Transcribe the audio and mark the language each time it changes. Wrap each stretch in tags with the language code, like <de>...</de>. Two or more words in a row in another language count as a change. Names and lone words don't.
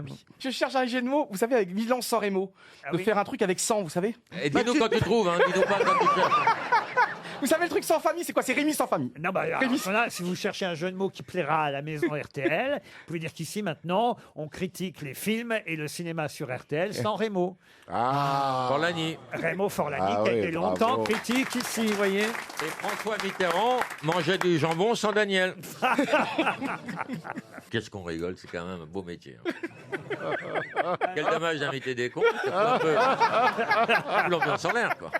<fr>Je cherche un jeu de mots, vous savez, avec Milan-San Remo. Ah de oui. faire un truc avec 100, vous savez? Et dis-nous quand tu trouves, hein. Dis-nous pas quand tu cherches. Vous savez le truc sans famille, c'est quoi? C'est Rémi sans famille. Non, bah, alors, Rémi. voilà, si vous cherchez un jeu de mots qui plaira à la maison RTL, vous pouvez dire qu'ici, maintenant, on critique les films et le cinéma sur RTL sans Rémo. Ah. Forlani. Rémo Forlani, Ah qui a oui, été bravo. longtemps critique ici, vous voyez. Et François Mitterrand mangeait du jambon sans Daniel. Qu'est-ce qu'on rigole, c'est quand même un beau métier. hein. Quel dommage d'inviter des cons. Ça fout un peu l'ambiance en l'air, quoi.</fr>